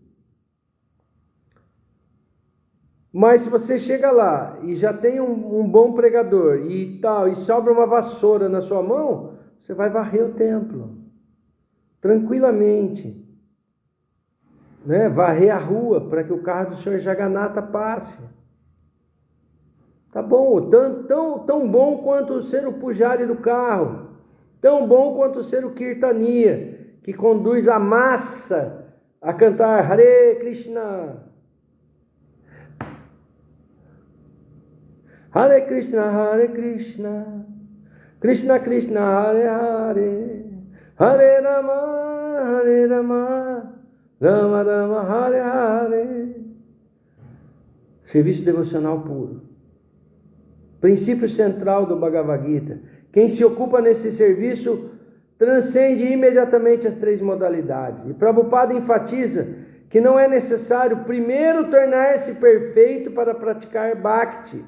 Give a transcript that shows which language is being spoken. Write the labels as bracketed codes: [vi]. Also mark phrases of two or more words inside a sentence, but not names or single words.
[pt] Mas se você chega lá e já tem um bom pregador e tal, e sobra uma vassoura na sua mão, você vai varrer o templo tranquilamente, né? Varrer a rua para que o carro do Senhor Jagannatha passe. Tá bom, tão bom quanto ser o pujari do carro, tão bom quanto ser o kirtania, que conduz a massa a cantar Hare Krishna, Hare Krishna, Krishna Krishna, Hare Hare, Hare Rama, Rama Rama, Hare Hare. Serviço devocional puro. Princípio central do Bhagavad Gita. Quem se ocupa nesse serviço transcende imediatamente as 3 modalidades. E Prabhupada enfatiza que não é necessário primeiro tornar-se perfeito para praticar Bhakti.